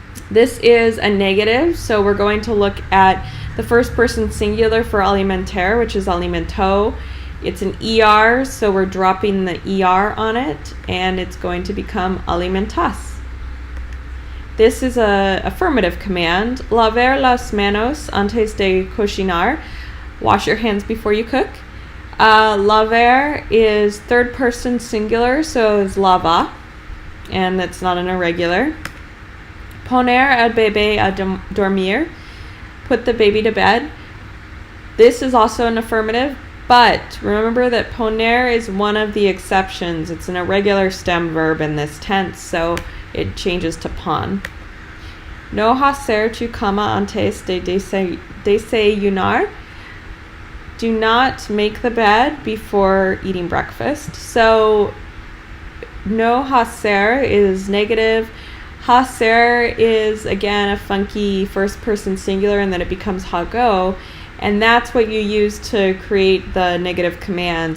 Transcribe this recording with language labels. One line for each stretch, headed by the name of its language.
English: This is a negative, so we're going to look at the first person singular for alimentar, which is alimento. It's an ER, so we're dropping the ER on it, and it's going to become alimentas. This is a affirmative command.
Spanish: Lavar las manos antes de cocinar.
English: Wash your hands before you cook. Lavar is third person singular, so it's lava, and that's not an irregular.
Spanish: Poner al bebé a dormir.
English: Put the baby to bed. This is also an affirmative, but remember that poner is one of the exceptions. It's an irregular stem verb in this tense, so it changes to pon.
Spanish: No hacer tu cama antes de desayunar.
English: Do not make the bed before eating breakfast. So no hacer is negative. Hacer is, again, a funky first person singular, and then it becomes hago. And that's what you use to create the negative command.